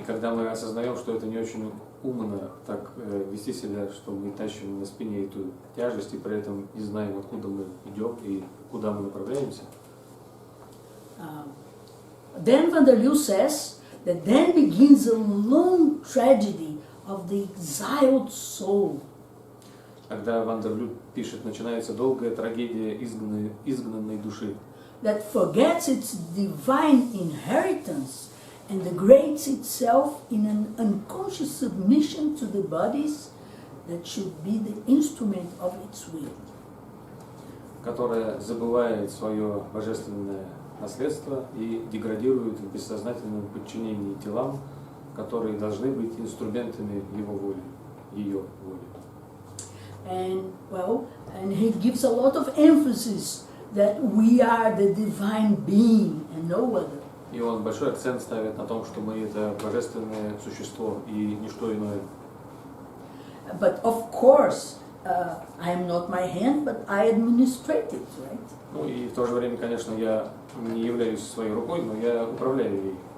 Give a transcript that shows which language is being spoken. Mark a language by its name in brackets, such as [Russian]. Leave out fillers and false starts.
[Russian] И когда мы осознаем, что это не очень умно так вести себя, что мы тащим на спине эту тяжесть и при этом не знаем, откуда мы идем и куда мы направляемся. [English] Then Van der Leeuw says that then begins a long tragedy of the exiled soul. [Russian] Когда Ван дер Лю пишет, начинается долгая трагедия изгнанной души, [English] that forgets its divine inheritance and degrades itself in an unconscious submission to the bodies that should be the instrument of its will. [Russian] которая забывает свое божественное наследство и деградирует в бессознательном подчинении телам, которые должны быть инструментами его воли, ее воли. [English] And he gives a lot of emphasis that we are the divine being and no other. [Russian] И он большой акцент ставит на том, что мы это божественное существо и ничто иное. [English] But of course, I am not my hand, but I administrate it, right? [Russian] Ну и в то же время, конечно, я не являюсь своей рукой, но я управляю ей.